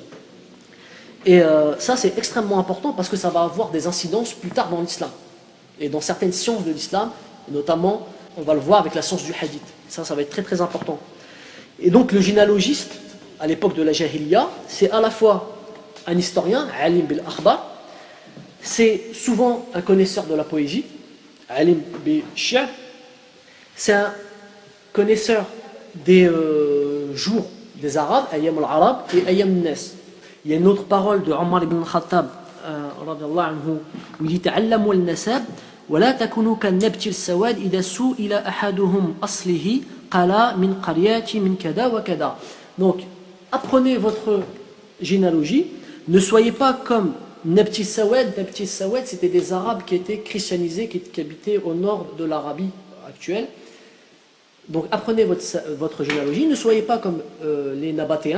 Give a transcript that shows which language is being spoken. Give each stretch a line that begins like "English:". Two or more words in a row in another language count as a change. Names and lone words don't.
French: Et ça, c'est extrêmement important parce que ça va avoir des incidences plus tard dans l'islam. Et dans certaines sciences de l'islam, notamment, on va le voir avec la science du hadith. Ça va être très très important. Et donc le généalogiste, à l'époque de la Jahiliya, c'est à la fois un historien,
Arabic: عالم بالأخبار,
French: c'est souvent un connaisseur de la poésie,
Arabic: عالم بالشعر,
French: c'est un connaisseur des jours des Arabes,
Arabic: أيام العرب
French: et
Arabic: أيام الناس.
French: Il y a une autre parole de Omar ibn Khattab,
Arabic: رضي الله عنه,
French: où il dit
Arabic: تعلموا النسب ولا تكونوا كالنبت السواد إذا سئل أحدهم أصله قال من قريات من كذا وكذا.
French: Donc, apprenez votre généalogie, ne soyez pas comme Nabti Sawad. Nabti Sawad, c'était des Arabes qui étaient christianisés, qui habitaient au nord de l'Arabie actuelle. Donc, apprenez votre généalogie, ne soyez pas comme les Nabatéens.